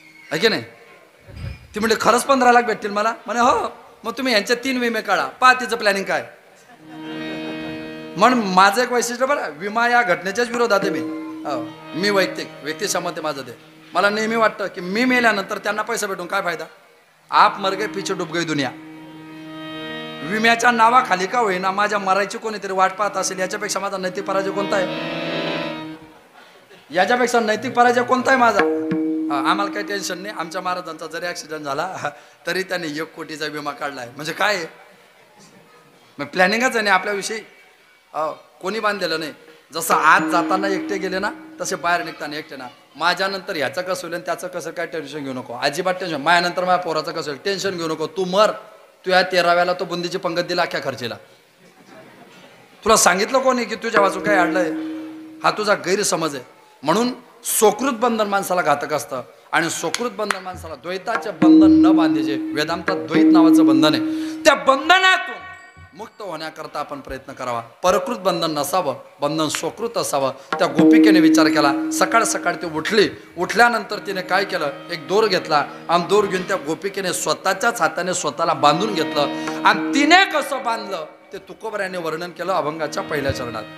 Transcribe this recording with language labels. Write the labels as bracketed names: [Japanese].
[Marathi] आहे की नाही? ती म्हणजे खरंच 15 लाख भेटतील मला म्हणे हो. मग तुम्ही यांच्या 3 विमे काढा, पहा तिचं प्लॅनिंग काय. म्हणून माझं एक वैशिष्ट्य बरं, विमा या घटनेच्याच विरोधात आहे मी. मी व्यक्तिसंमत आहे माझं ते. मला नेहमी वाटतं की मी मेल्यानंतर त्यांना पैसा भेटून काय फायदा. [Hindi] आप मर गए पीछे डूब गई दुनिया. [Marathi] विम्याच्या नावाखाली का होईना माझ्या मरायची कोणीतरी वाट पाहत असेल, याच्यापेक्षा माझा नैतिक पराजय कोणता आहे? याच्यापेक्षा नैतिक पराजय कोणता आहे माझा? आम्हाला काही टेन्शन नाही. आमच्या महाराजांचा जरी ॲक्सिडेंट झाला तरी त्यांनी 1 कोटीचा विमा काढला आहे. म्हणजे काय आहे? मग प्लॅनिंगच आहे नाही आपल्याविषयी. कोणी बांधलेलं नाही. जसं आज जाताना एकटे गेले ना, तसे बाहेर निघताना एकटे ना. माझ्यानंतर ह्याचं कसं होईल आणि त्याचं कसं, काय टेन्शन घेऊ नको. अजिबात टेन्शन. माझ्यानंतर माझ्या पोराचं कसं होईल टेन्शन घेऊ नको. तू मर. तू या 13व्याला तो बुंदीची पंगत दिला अख्ख्या खर्चीला. तुला सांगितलं कोणी की तुझ्या वाचून काय अडलंय? हा तुझा गैरसमज आहे. म्हणून सोकृत बंधन माणसाला घातक असतं आणि सोकृत बंधन माणसाला द्वैताचे बंधन न बांधायचे. वेदांतात द्वैत नावाचं बंधन आहे. त्या बंधनातून मुक्त होण्याकरता आपण प्रयत्न करावा. परकृत बंधन नसावं, बंधन सोकृत असावं. त्या गोपिकेने विचार केला. सकाळ सकाळ ती उठली. उठल्यानंतर तिने काय केलं, एक दोर घेतला आणि दोर घेऊन त्या गोपिकेने स्वतःच्याच हाताने स्वतःला बांधून घेतलं. आणि तिने कसं बांधलं ते तुकोबराने वर्णन केलं अभंगाच्या पहिल्या चरणात.